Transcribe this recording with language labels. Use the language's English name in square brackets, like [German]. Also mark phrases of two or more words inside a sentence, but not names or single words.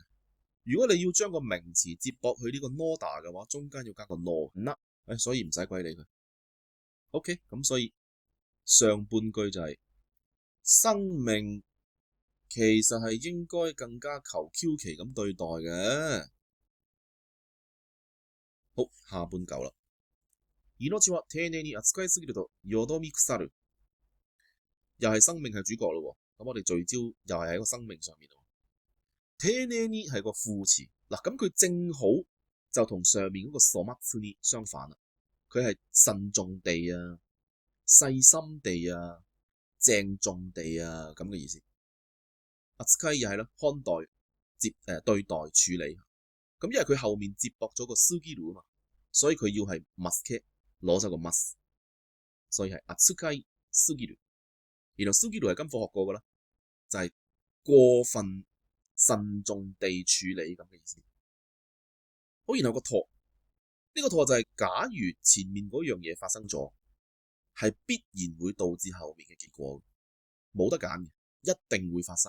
[Cantonese] 如果你要將個名詞接駁去呢個のだ嘅話，中間要加個のな，所以唔使鬼理佢。OK， 咁所以上半句就係生命其實係應該更加求 Q 其咁對待嘅。好，下半嚿啦。 [Japanese] 命は丁寧に扱いすぎるとよどみ腐る。 [Cantonese] 又係生命係主角咯。咁我哋聚焦又係喺個生命上面咯。丁寧に係個副詞，嗱咁佢正好就同上面嗰個粗末に相反啦。佢係慎重地啊、細心地啊、鄭重地啊咁嘅意思。扱い又係啦，看待、對待、處理。咁因為佢後面接駁咗個過ぎる啊嘛，所以佢要係 must 攞走個 must， 所以係扱い過ぎる。然後過ぎる係今課學過噶啦，就係過分慎重地處理咁嘅意思。好，然後個托呢個托就係假如前面嗰樣嘢發生咗，係必然會導致後面嘅結果，冇得揀嘅，一定會發生。